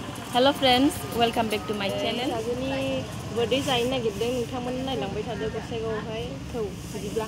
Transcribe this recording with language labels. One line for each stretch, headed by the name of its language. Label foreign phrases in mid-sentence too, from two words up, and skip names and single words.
English: Hello friends, welcome back to my channel.
Bodo: Pishajwni birthday जानो नागिरदों नोंथांमोन नायलांबाय थादो गसाइगावआवहाय थौ बिदिब्ला